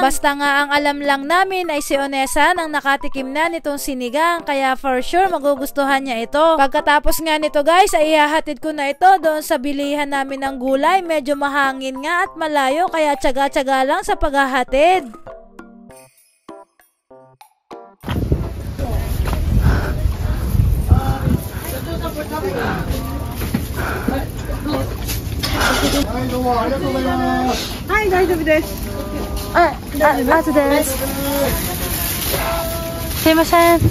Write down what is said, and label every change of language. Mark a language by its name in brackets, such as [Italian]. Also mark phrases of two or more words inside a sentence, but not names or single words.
[Filipino] Basta nga ang alam lang namin ay si Onesa ang nakatikim na nitong sinigang kaya [English] for sure [Filipino] magugustuhan niya ito. Pagkatapos nga nito guys ay ihahatid ko na ito doon sa bilihan namin ng gulay. Medyo mahangin nga at malayo kaya tsaga-tsaga lang sa paghahatid. [Japanese] Hi, 大丈夫です。あとです。すいません。